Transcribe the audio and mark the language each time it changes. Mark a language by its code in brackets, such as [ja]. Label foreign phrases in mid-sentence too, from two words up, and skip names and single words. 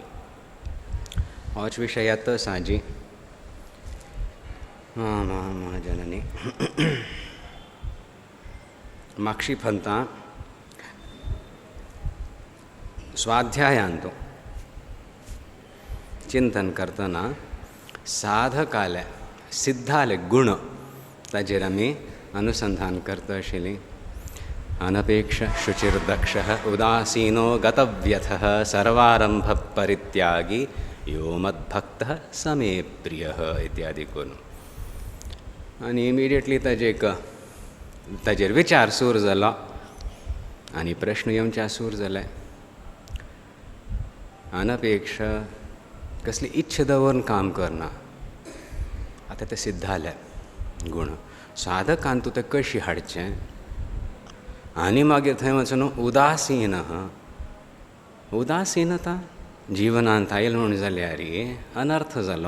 [kok] होच विशय येता साजी जननी म्हाक्षी फंता स्वाध्यायांतू चिंतन करतना साधकाले सिद्धाले गुण ताजेर आमी अनुसंधान करता आशिल्लीं। [sa] अनपेक्ष शुचिर्दक्षः उदासीनो गतव्यथः सर्वारंभ परित्यागी यो मद्भक्तः समे प्रियः [kok] इत्यादी करून आनी इमिडिएटली ताजेर विचार सूर जालो आनी प्रश्न येवचे सूर जाले। अनपेक्ष कसली इच्छा दवरून काम करना आतां तें सिद्धाले गुण साधकान तूं तें कशी हाडचें आनी मागीर थंय वचून उदासीनता जिवनांत आयल म्हूण जाल्यार अनर्थ जालो।